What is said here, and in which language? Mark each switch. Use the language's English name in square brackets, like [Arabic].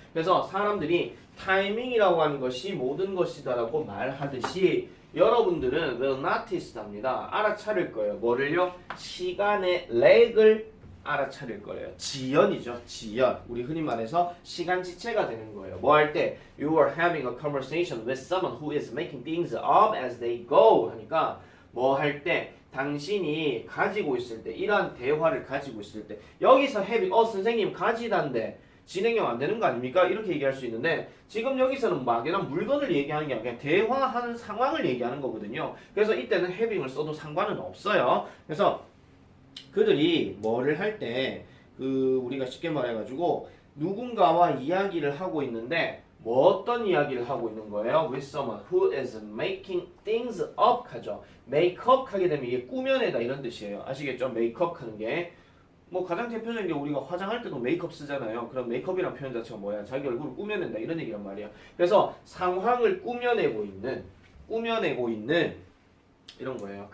[Korean] 그래서 사람들이 타이밍이라고 하는 것이 모든 것이다라고 말하듯이 여러분들은 [English] will notice [Korean] 합니다. 알아차릴 거예요. 뭐를요? 시간의 렉을 알아차릴 거예요. 지연이죠. 지연. 우리 흔히 말해서 시간 지체가 되는 거예요. 뭐 할 때? [English] You are having a conversation with someone who is making things up as they go [Korean] 하니까 뭐 할 때? 당신이 가지고 있을 때, 이러한 대화를 가지고 있을 때, 여기서 having, 선생님 가지단데 진행형 안 되는 거 아닙니까? 이렇게 얘기할 수 있는데 지금 여기서는 막연한 물건을 얘기하는 게 아니라 그냥 대화하는 상황을 얘기하는 거거든요. 그래서 이때는 having을 써도 상관은 없어요. 그래서 그들이 뭐를 할 때 그 우리가 쉽게 말해가지고 누군가와 이야기를 하고 있는데 뭐 어떤 이야기를 하고 있는 거예요? [English] With someone who is making things up 하죠. [Korean] make up 하게 되면 이게 꾸며내다 이런 뜻이에요. 아시겠죠? make up 하는 게 뭐 가장 대표적인 게 우리가 화장할 때도 메이크업 쓰잖아요. 그럼 메이크업이라는 표현 자체가 뭐야? 자기 얼굴을 꾸며낸다 이런 얘기란 말이야. 그래서 상황을 꾸며내고 있는 이런 거예요.